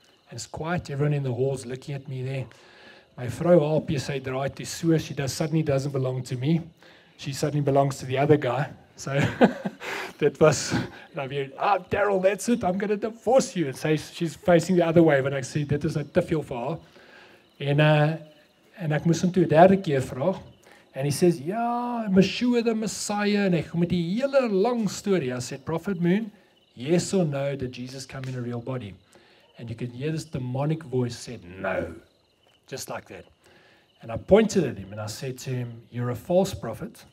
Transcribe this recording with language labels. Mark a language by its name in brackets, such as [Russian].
[English] And it's quiet, everyone in the hall's looking at me there. [Afrikaans] My vrou Alpie, sy draai toe so, [English] she suddenly doesn't belong to me. She suddenly belongs to the other guy. So that was, and I'm here, Daryl, that's it, I'm going to divorce you. And so she's facing the other way, when [Afrikaans] ek sê, dit is nou te veel vir haar. En ek moes hom toe 'n derde keer vra. [English] And he says, yeah, Yeshua the Messiah. [Afrikaans] En ek met die hele lang storie. [English] I said, Prophet Moon, yes or no, did Jesus come in a real body? And you could hear this demonic voice said, no. Just like that. And I pointed at him and I said to him, you're a false prophet.